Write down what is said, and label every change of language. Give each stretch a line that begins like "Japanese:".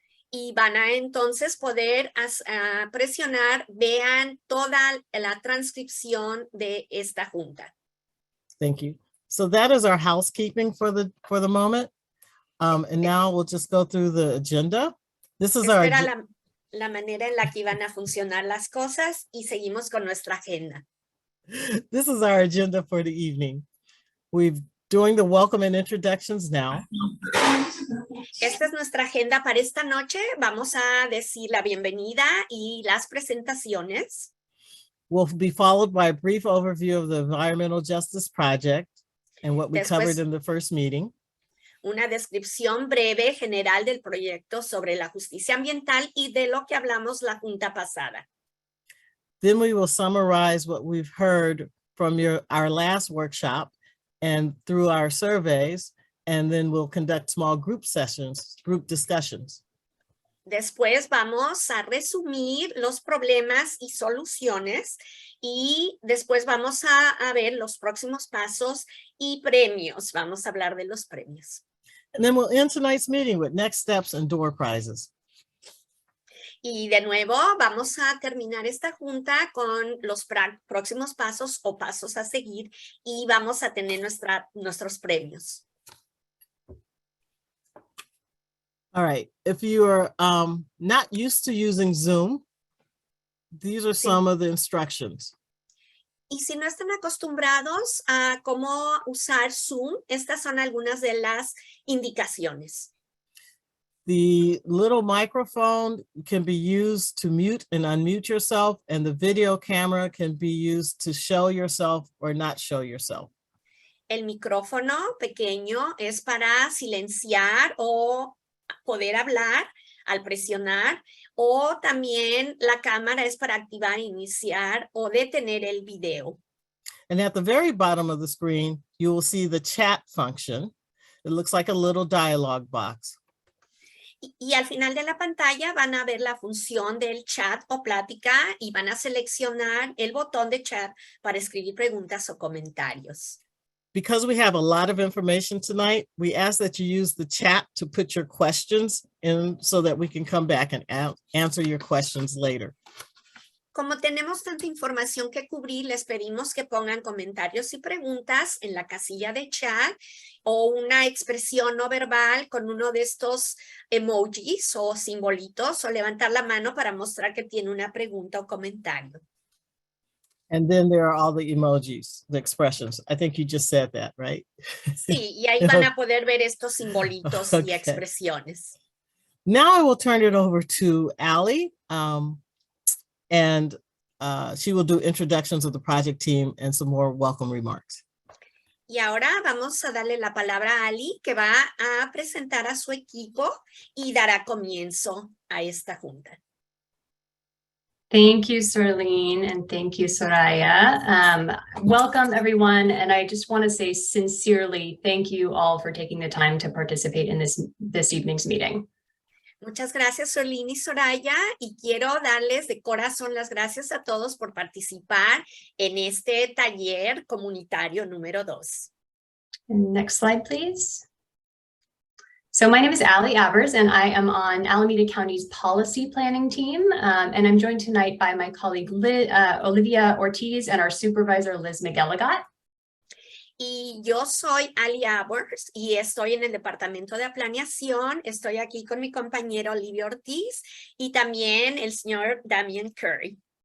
Spanish: Y van a entonces poder presionar, vean toda la transcripción de esta junta.
English: Thank you. So that is our housekeeping for the moment. And now we'll just go through the agenda. This is our
Spanish: la manera en la que van a funcionar las cosas y seguimos con nuestra agenda.
English: This is our agenda for the evening. We're doing the welcome and introductions now.
Spanish: Esta es nuestra agenda para esta noche. Vamos a decir la bienvenida y las presentaciones.
English: Will be followed by a brief overview of the Environmental Justice Project and what we covered in the first meeting.
Spanish: Una descripción breve general del proyecto sobre la justicia ambiental y de lo que hablamos la junta pasada.
English: Then we will summarize what we've heard from our last workshop and through our surveys, and then we'll conduct small group sessions, group discussions.
Spanish: Después vamos a resumir los problemas y soluciones y después vamos a ver los próximos pasos y premios. Vamos a hablar de los premios.
English: And then we'll end tonight's meeting with next steps and door prizes.
Spanish: Y de nuevo vamos a terminar esta junta con los próximos pasos o pasos a seguir y vamos a tener nuestros premios.
English: All right, if you are not used to using Zoom, these are some of the instructions.
Spanish: Y si no están acostumbrados a cómo usar Zoom, estas son algunas de las indicaciones.
English: The little microphone can be used to mute and unmute yourself, and the video camera can be used to show yourself or not show yourself.
Spanish: El micrófono pequeño es para silenciar o poder hablar al presionar, o también la cámara es para activar, iniciar o detener el video.
English: And at the very bottom of the screen, you will see the chat function. It looks like a little dialog box.
Spanish: Y al final de la pantalla van a ver la función del chat o plática y van a seleccionar el botón de chat para escribir preguntas o comentarios.
English: Because we have a lot of information tonight, we ask that you use the chat to put your questions in so that we can come back and answer your questions later.
Spanish: Como tenemos tanta información que cubrir, les pedimos que pongan comentarios y preguntas en la casilla de chat o una expresión no verbal con uno de estos emojis o simbolitos o levantar la mano para mostrar que tiene una pregunta o comentario.
English: And then there are all the emojis, the expressions. I think you just said that, right?
Spanish: Sí, y ahí van a poder ver estos simbolitos y expresiones.
English: Now I will turn it over to Ali, and she will do introductions of the project team and some more welcome remarks.
Spanish: Y ahora vamos a darle la palabra a Ali, que va a presentar a su equipo y dará comienzo a esta junta.
English: Thank you, Sorleen, and thank you, Soraya. Welcome, everyone, and I just want to say sincerely thank you all for taking the time to participate in this evening's meeting.
Spanish: Muchas gracias, Sorleen y Soraya, y quiero darles de corazón las gracias a todos por participar en este taller comunitario número 2.
English: Next slide, please. So my name is Ali Avers, and I am on Alameda County's policy planning team, and I'm joined tonight by my colleague Olivia Ortiz and our supervisor Liz McGilligot.
Spanish: Y yo soy Ali Avers y estoy en el departamento de planeación. Estoy aquí con mi compañero Olivia Ortiz y también el señor Damian Curry.